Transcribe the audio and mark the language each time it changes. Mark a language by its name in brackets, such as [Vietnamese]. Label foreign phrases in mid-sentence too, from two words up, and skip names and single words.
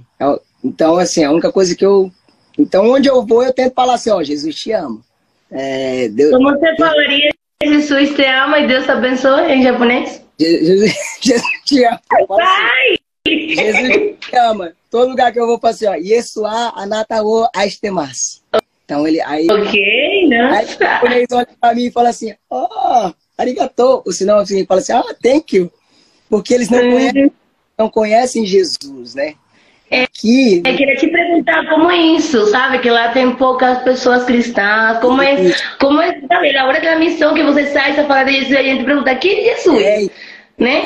[Portuguese] Então, assim, a única coisa que eu... Então, onde eu vou, eu tento falar assim, ó, Jesus te ama. Como você falaria Jesus te ama e Deus te abençoe em japonês? Jesus te ama. Jesus te ama. Todo lugar que eu vou, assim, ó, [Japanese] イエスはあなたを愛してます. [Portuguese] Então, Ok, nossa. Aí o japonês olha pra mim e fala assim, arigatou. Ou senão, assim, fala assim, [English] thank you. [Portuguese] Porque eles não conhecem Jesus, né? Aqui... Eu queria te perguntar como é isso, sabe? Que lá tem poucas pessoas cristãs. Como é, sabe? Na hora da missão que você sai para falar de Jesus, a gente pergunta, quem é Jesus? Né?